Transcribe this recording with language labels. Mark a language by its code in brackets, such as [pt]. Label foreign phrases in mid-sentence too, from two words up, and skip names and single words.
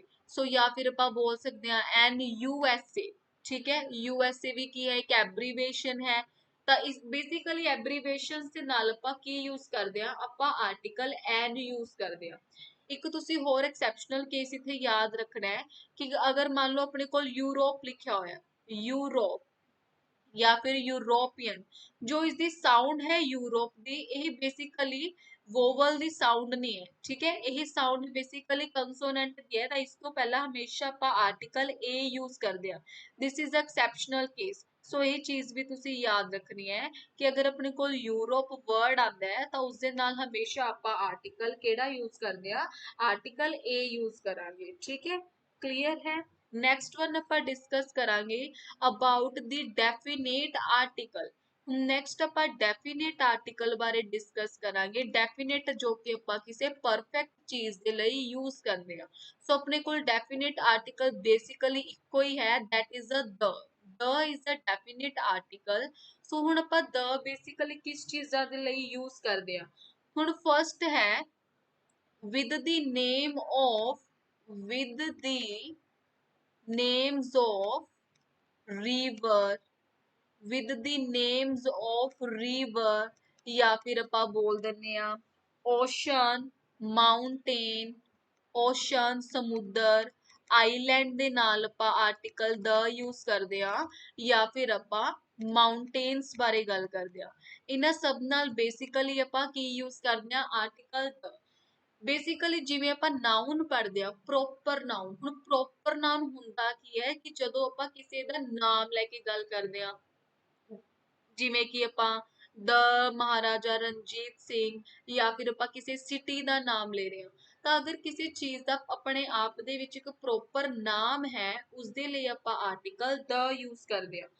[pa] ਸੋ ਜਾਂ ਫਿਰ ਆਪਾਂ ਬੋਲ ਸਕਦੇ ਆ ਐਨ ਯੂਐਸਏ, ਠੀਕ ਹੈ, ਯੂਐਸਏ ਵੀ ਕੀ ਹੈ, ਇੱਕ ਐਬਰੀਵੇਸ਼ਨ ਹੈ। ਤਾਂ ਇਸ ਬੇਸਿਕਲੀ ਐਬਰੀਵੇਸ਼ਨਸ ਦੇ ਨਾਲ ਆਪਾਂ ਕੀ ਯੂਜ਼ ਕਰਦੇ ਆ, ਆਪਾਂ [en] article an [pa] ਯੂਜ਼ ਕਰਦੇ ਆ। ਇੱਕ ਤੁਸੀਂ ਹੋਰ [en] exceptional case [pa] ਇੱਥੇ ਯਾਦ ਰੱਖਣਾ ਹੈ ਕਿ ਅਗਰ ਮੰਨ ਲਓ ਆਪਣੇ ਕੋਲ ਯੂਰੋਪ ਲਿਖਿਆ ਹੋਇਆ, ਯੂਰੋਪ ਜਾਂ ਫਿਰ यूरोपियन, [hi] जो इसकी साउंड है [pa] यूरोप दी, ਇਹ ਬੇਸਿਕਲੀ ਵੋਵਲ ਦੀ ਸਾਊਂਡ ਨਹੀਂ ਹੈ, ਠੀਕ ਹੈ, ਇਹ ਸਾਊਂਡ ਬੇਸਿਕਲੀ ਕੰਸੋਨੈਂਟ ਦੀ ਹੈ, ਤਾਂ ਇਸ ਤੋਂ ਪਹਿਲਾਂ ਹਮੇਸ਼ਾ ਆਪਾਂ [en] article a [pa] ਯੂਜ਼ ਕਰਦੇ ਆ। [en] this is exceptional case. [pa] ਸੋ ਇਹ ਚੀਜ਼ ਵੀ ਤੁਸੀਂ ਯਾਦ ਰੱਖਣੀ ਹੈ ਕਿ ਅਗਰ ਆਪਣੇ ਕੋਲ ਯੂਰੋਪ ਵਰਡ ਆਉਂਦਾ ਹੈ ਤਾਂ ਉਸ ਦੇ ਨਾਲ ਹਮੇਸ਼ਾ ਆਪਾਂ ਆਰਟੀਕਲ ਕਿਹੜਾ ਯੂਜ਼ ਕਰਦੇ ਆ, [en] article a [pa] ਯੂਜ਼ ਕਰਾਂਗੇ, ਠੀਕ ਹੈ, ਕਲੀਅਰ ਹੈ। [en] next one [pa] ਆਪਾਂ ਡਿਸਕਸ ਕਰਾਂਗੇ [en] about the definite article. [pa] ਨੈਕਸਟ ਆਪਾਂ [en] definite article [pa] ਬਾਰੇ ਡਿਸਕਸ ਕਰਾਂਗੇ। ਡੈਫੀਨੇਟ ਜੋ ਕਿ ਆਪਾਂ ਕਿਸੇ ਪਰਫੈਕਟ ਚੀਜ਼ ਦੇ ਲਈ ਯੂਜ਼ ਕਰਦੇ ਆ। ਸੋ ਆਪਣੇ ਕੋਲ [en] definite article [pa] ਬੇਸਿਕਲੀ ਇੱਕੋ ਹੀ ਹੈ, [en] that is a the is a definite article। [pa] ਸੋ ਹੁਣ ਆਪਾਂ the ਬੇਸਿਕਲੀ ਕਿਸ ਚੀਜ਼ਾਂ ਦੇ ਲਈ ਯੂਜ਼ ਕਰਦੇ ਆ। [en] ਹੁਣ ਫਰਸਟ ਹੈ with the name of, with the names of river, with the names of river, [pa] ਜਾਂ ਫਿਰ ਆਪਾਂ ਬੋਲ ਦਿੰਨੇ ਆ [en] ocean, mountain, ocean [pa] ਸਮੁੰਦਰ, ਆਈਲੈਂਡ ਦੇ ਨਾਲ ਆਪਾਂ [en] article the [pa] ਯੂਜ਼ ਕਰਦੇ ਆ, ਜਾਂ ਫਿਰ ਆਪਾਂ ਮਾਊਂਟੇਨਸ ਬਾਰੇ ਗੱਲ ਕਰਦੇ ਆ। ਇਹਨਾਂ ਸਭ ਨਾਲ ਬੇਸਿਕਲੀ ਆਪਾਂ ਕੀ ਯੂਜ਼ ਕਰਦੇ ਆ, [en] article the. [pa] ਬੇਸਿਕਲੀ ਜਿਵੇਂ ਆਪਾਂ ਨਾउन ਪੜ੍ਹਦੇ ਆ, [en] proper noun, [pa] ਹੁਣ [en] proper noun [pa] ਹੁੰਦਾ ਕੀ ਹੈ ਕਿ ਜਦੋਂ ਆਪਾਂ ਕਿਸੇ ਦਾ ਨਾਮ ਲੈ ਕੇ ਗੱਲ ਕਰਦੇ ਆ, ਜਿਵੇਂ ਕਿ ਆਪਾਂ ਦ ਮਹਾਰਾਜਾ ਰਣਜੀਤ ਸਿੰਘ, ਜਾਂ ਫਿਰ ਆਪਾਂ ਕਿਸੇ ਸਿਟੀ ਦਾ ਨਾਮ ਲੈ ਰਹੇ ਹਾਂ, ਤਾਂ ਅਗਰ ਕਿਸੇ ਚੀਜ਼ ਦਾ ਆਪਣੇ ਆਪ ਦੇ ਵਿੱਚ ਇੱਕ ਪ੍ਰੋਪਰ ਨਾਮ ਹੈ, ਉਸਦੇ ਲਈ ਆਪਾਂ [en] article the [pa] ਯੂਜ਼ ਕਰਦੇ ਹਾਂ।